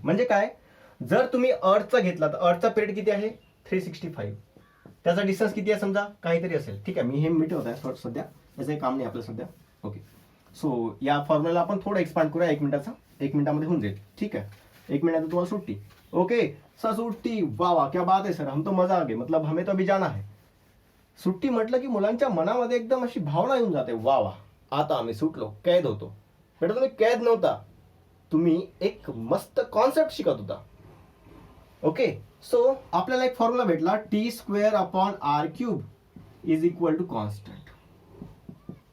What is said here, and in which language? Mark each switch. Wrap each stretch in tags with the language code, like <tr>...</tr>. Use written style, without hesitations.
<mr>म्हणजे काय, जर तुम्ही अर्थचा घेतला तर अर्थचा पिरियड किती आहे 365. त्याचा डिस्टन्स किती आहे समजा काहीतरी असेल. ठीक आहे, मी हे मिटवत आहे सध्या, त्याचं काम नाही आपलं सध्या. ओके, सो या फॉर्म्युला आपण थोडं एक्सपांड करूया, 1 मिनिटामध्ये होऊन जाईल. ठीक आहे, 1 मिनट तुम्हाला सुट्टी.</mr> <hi>ओके सर, सुट्टी, वाह वाह क्या बात है सर, हम तो मजा आ गए, मतलब हमें तो अभी जाना है.</hi> <mr>सुट्टी म्हटलं की मुलांच्या मनामध्ये एकदम अशी भावना येऊन जाते, वा वा आता आम्ही सुटलो, कैद होतो. बेटा तुम्ही कैद नव्हता, तुम्ही एक मस्त कॉन्सेप्ट शिकत होता. ओके, सो आपल्याला एक फॉर्म्युला भेटला,</mr> <en>T² is equal to constant.</en>